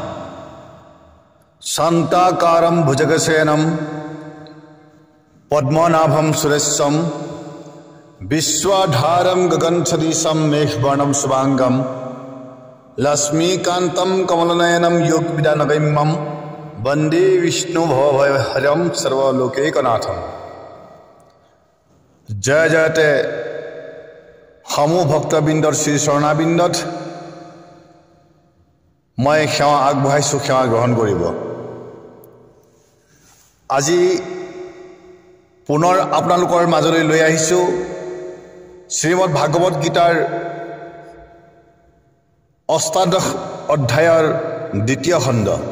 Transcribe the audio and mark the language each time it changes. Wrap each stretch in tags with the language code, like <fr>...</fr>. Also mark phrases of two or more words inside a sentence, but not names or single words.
<sa>शांताकारं भुजगसेनं पद्मनाभं सुरेशं विश्वाधारं गगनसदृशं मेघवर्णं शुभांगं लक्ष्मीकान्तं कमलनयनं योगविदानगम्यं वन्दे विष्णु भवभयहरं सर्वलोकैकनाथं। जय जयते</sa> <as>সমূহ ভক্তবৃন্দৰ শ্ৰী চৰণাবিন্দত মই সেৱা আগবঢ়াইছোঁ, সেৱা গ্ৰহণ কৰিব। আজি পুনৰ আপোনালোকৰ মাজলৈ লৈ আহিছোঁ শ্ৰীমদ ভাগৱত গীতাৰ অষ্টাদশ অধ্যায়ৰ দ্বিতীয় খণ্ড।</as>